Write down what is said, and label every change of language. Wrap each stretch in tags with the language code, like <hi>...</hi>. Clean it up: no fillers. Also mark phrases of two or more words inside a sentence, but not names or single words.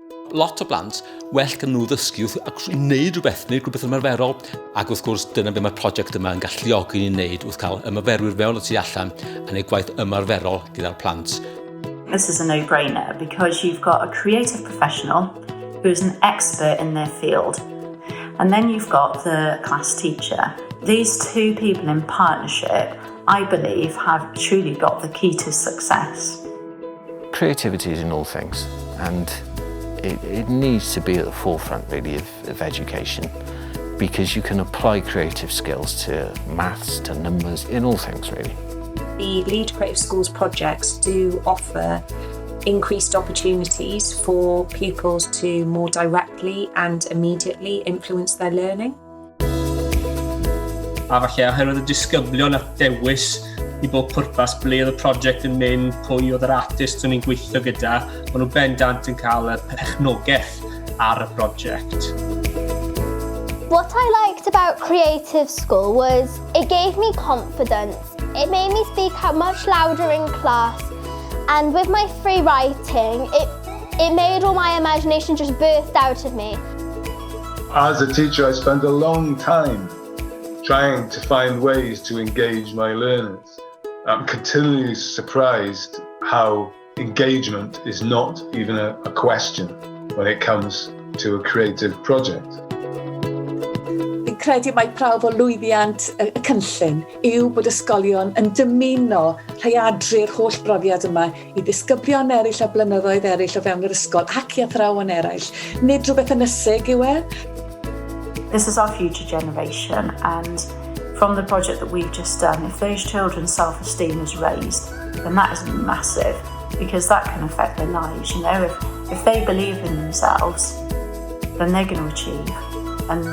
<cy>lot o blant well gan nhw ddysgu ac wneud rhywbeth, wneud rhywbeth ymarferol. Ac wrth gwrs, dyna be mae'r prosiect yma yn galluogi ni wneud, wrth cael ymarferwyr fewn o tu allan a wneud gwaith ymarferol gyda'r plant.</cy> <en>This is a no-brainer because you've got a creative professional who's an expert in their field. And then you've got the class teacher. These two people in partnership, I believe, have truly got the key to success. Creativity is in all things, and it needs to be at the forefront really of education, because you can apply creative skills to maths, to numbers, in all things really. The Lead Creative Schools projects do offer increased opportunities for pupils to more directly and immediately influence their learning.</en> <cy>A falle oherwydd y disgyblion at dewis i bob pwrpas ble oedd y prosiect yn mynd, pwy oedd yr artist o'n i'n gweithio gyda, maen nhw bendant yn cael y perchnogaeth ar y prosiect.</cy> <en>What I liked about Creative School was it gave me confidence. It made me speak out much louder in class, and with my free writing, it made all my imagination just burst out of me. As a teacher, I spent a long time trying to find ways to engage my learners. I'm continually surprised how engagement is not even a question when it comes to a creative project.</en> <cy>Fi'n credu mai prawf o lwyddiant y cynllun yw bod ysgolion yn dymuno rhaiadru'r holl brofiad yma i ddisgyblion eraill a blynyddoedd eraill o fewn yr ysgol ac i athrawon eraill. Nid rhywbeth ynysig yw e.</cy> <en>This is our future generation, and from the project that we've just done, if those children's self-esteem is raised, then that is massive, because that can affect their lives. You know, if they believe in themselves, then they're going to achieve.</en>